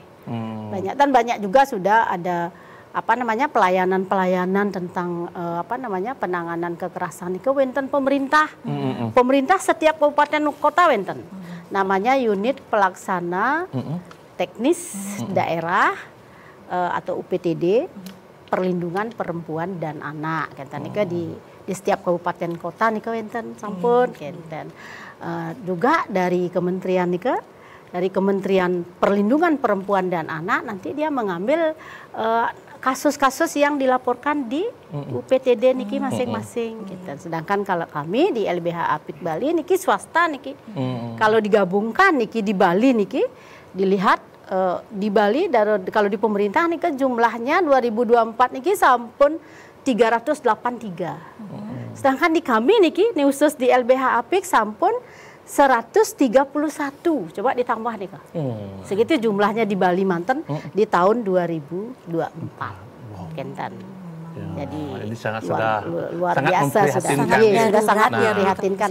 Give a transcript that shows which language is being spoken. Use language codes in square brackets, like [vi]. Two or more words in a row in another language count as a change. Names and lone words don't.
[id] Banyak, dan banyak juga sudah ada pelayanan tentang penanganan kekerasan itu wenten pemerintah. Pemerintah setiap kabupaten kota wenten. Namanya unit pelaksana teknis daerah atau UPTD perlindungan perempuan dan anak. Di setiap kabupaten kota [ban] nika wenten sampun kenten. [id] Juga dari kementerian nika, dari Kementerian Perlindungan Perempuan dan Anak, nanti dia mengambil kasus-kasus yang dilaporkan di UPTD niki masing-masing. Sedangkan kalau kami di LBH Apik Bali niki swasta niki, kalau digabungkan niki di Bali niki dilihat di Bali kalau di pemerintah niki jumlahnya 2024 niki sampun 383. Sedangkan di kami niki khusus di LBH Apik sampun 131, coba ditambah nih Kak. Segitu jumlahnya di Bali Manten di tahun 2024. Kenten. Jadi ini sangat luar biasa sudah sangat memprihatinkan